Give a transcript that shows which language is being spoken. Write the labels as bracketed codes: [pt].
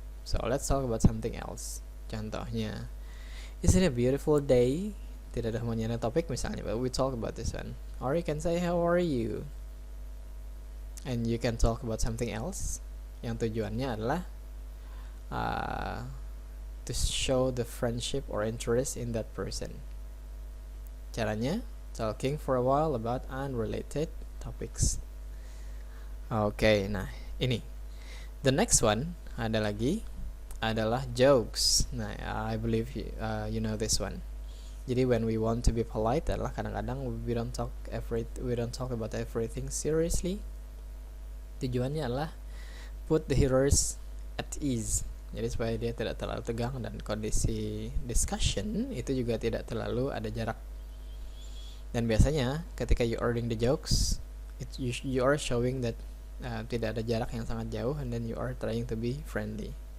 [en] So let's talk about something else. [id] Contohnya, [en] isn't it a beautiful day? [id] Tidak ada hubungannya dengan topik misalnya, [en] but we talk about this one. Or you can say, how are you? And you can talk about something else [id] yang tujuannya adalah [en] to show the friendship or interest in that person. [id] Caranya, [en] talking for a while about unrelated topics. [id] Okay, nah ini. [en] The next one [id] adalah [en] jokes. Nah, I believe you know this one. [id] Jadi [en] when we want to be polite [id] adalah kadang-kadang [en] we don't talk about everything seriously. [id] Tujuannya adalah [en] put the hearers at ease. [id] Jadi supaya dia tidak terlalu tegang, dan kondisi discussion itu juga tidak terlalu ada jarak. Dan biasanya ketika [en] you ordering the jokes, you are showing that [id] tidak ada jarak yang sangat jauh, [en] and then you are trying to be friendly.